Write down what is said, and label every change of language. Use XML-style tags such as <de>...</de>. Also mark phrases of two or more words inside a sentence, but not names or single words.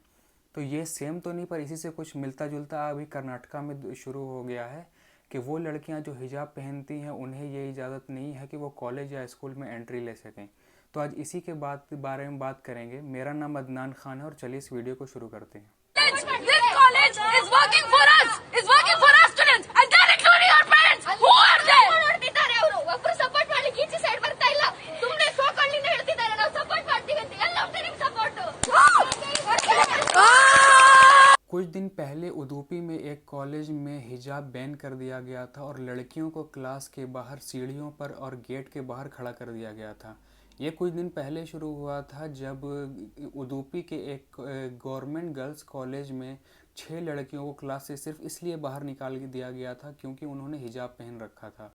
<hi>तो ये सेम तो नहीं पर इसी से कुछ मिलता जुलता अभी कर्नाटका में शुरू हो गया है कि वो लड़कियां जो हिजाब पहनती हैं उन्हें ये इजाज़त नहीं है कि वो कॉलेज या स्कूल में एंट्री ले सकें। तो आज इसी के बारे में बात करेंगे। मेरा नाम अदनान खान है और चलिए इस वीडियो को शुरू करते हैं।</hi> <en>This college is working for us, is working for our students, and they're including our parents. Who are they?</en> <kn>ನೋಡ್ತಿದ್ದಾರೆ ಅವರು ಒಬ್ಬರು ಸಪೋರ್ಟ್ ಮಾಡ್ಲಿಕ್ಕೆ ಈಚೆ ಸೈಡ್ ಬರ್ತಾ ಇಲ್ಲ. ಸುಮ್ಮನೆ ಸೋಕಳ್ಳಿಂದ ಹೇಳ್ತಿದ್ದಾರೆ ನಾವು ಸಪೋರ್ಟ್ ಮಾಡ್ತೀವಿ ಅಂತ. ಎಲ್ಲ ಹೋಗ್ತಾರೆ ಸಪೋರ್ಟ್.</kn> <hi>कुछ दिन पहले उदुपी में एक कॉलेज में हिजाब बैन कर दिया गया था और लड़कियों को क्लास के बाहर सीढ़ियों पर और गेट के बाहर खड़ा कर दिया गया था। ये कुछ दिन पहले शुरू हुआ था जब उदुपी के एक</hi> <en>government girls college</en> <hi>में 6 लड़कियों को क्लास से सिर्फ इसलिए बाहर निकाल दिया गया था क्योंकि उन्होंने हिजाब पहन रखा था।</hi>